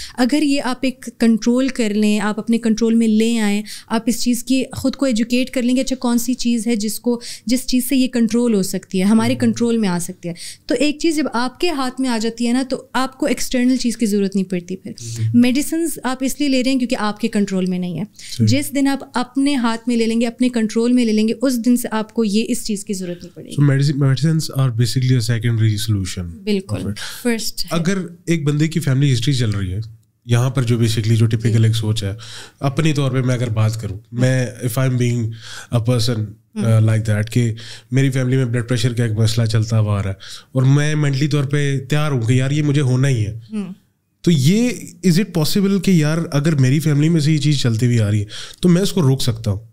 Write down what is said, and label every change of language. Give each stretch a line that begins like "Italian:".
Urdu: اگر یہ آپ ایک کنٹرول کر لیں, آپ اپنے کنٹرول میں لے آئیں, آپ اس چیز کی خود کو ایجوکیٹ کر لیں کہ اچھا کون سی چیز ہے جس چیز سے یہ کنٹرول ہو سکتی ہے, ہمارے کنٹرول میں آ سکتی ہے. تو ایک چیز جب آپ کے ہاتھ میں آ جاتی ہے نا تو آپ کو ایکسٹرنل چیز کی ضرورت نہیں پڑتی. پھر میڈیسنز آپ اس لیے لے رہے ہیں کیونکہ آپ کے کنٹرول میں نہیں ہے. جس دن آپ اپنے ہاتھ میں لے لیں گے, اپنے کنٹرول میں لے لیں گے, اس دن سے آپ کو یہ اس چیز کی ضرورت نہیں پڑے گی.
English: Medicines are basically a secondary solution.
Urdu: بالکل. فرسٹ, اگر ایک بندے کی فیملی ہسٹری چل رہی ہے یہاں پر جو بیسکلی جو ٹپیکل ایک سوچ ہے اپنی طور پہ میں اگر بات کروں, میں
English: if I am being a person like that
Urdu: کہ میری فیملی میں بلڈ پریشر کا ایک مسئلہ چلتا ہوا آ رہا ہے اور میں مینٹلی طور پہ تیار ہوں کہ یار یہ مجھے ہونا ہی ہے, تو یہ
English: is it possible
Urdu: کہ یار اگر میری فیملی میں سے یہ چیز چلتی ہوئی آ رہی ہے تو میں اس کو روک سکتا ہوں؟